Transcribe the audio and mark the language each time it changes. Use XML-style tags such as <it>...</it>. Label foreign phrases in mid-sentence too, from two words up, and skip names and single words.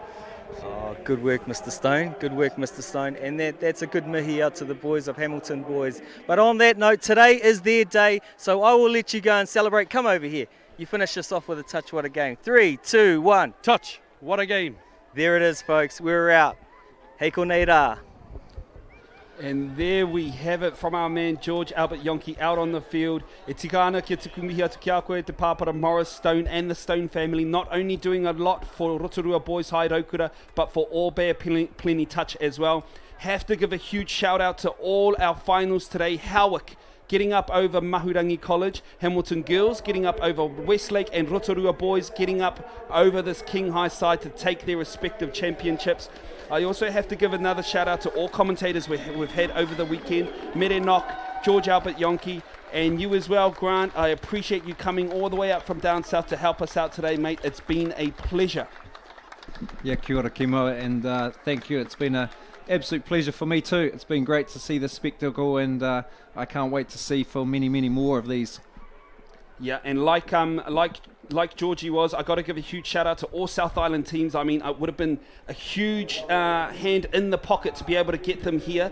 <en>Oh, good work, Mr. Stone. Good work, Mr. Stone. And that's a good mihi out to the boys of Hamilton boys. But on that note, today is their day, so I will let you go and celebrate. Come over here. You finish us off with a touch. What a game. 3, 2, 1. Touch. What a game. There it is, folks. We're out.</en> <mi>Hei ko nei rā.</mi> <en>And there we have it from our man George Albert Yonke out on the field.</en> <mi>E tika ana ki te kumihi atu ki a koe te pāpara</mi> <en>Morris Stone and the Stone family, not only doing a lot for Rotorua Boys High Raukura, but for All Bear Plenty Touch as well. Have to give a huge shout out to all our finals today. Howick, getting up over Mahurangi College, Hamilton Girls getting up over Westlake, and Rotorua Boys getting up over this King High side to take their respective championships. I also have to give another shout out to all commentators we've had over the weekend. Mere Nock, George Albert Yonke, and you as well, Grant. I appreciate you coming all the way up from down south to help us out today, mate. It's been a pleasure. Yeah,</en> <mi>kia ora Kimo,</mi> <en>and thank you. It's been an absolute pleasure for me too. It's been great to see this spectacle, and I can't wait to see for many, many more of these. Yeah, and like Georgie was, I got to give a huge shout out to all South Island teams. I mean, it would have been a huge hand in the pocket to be able to get them here.</en>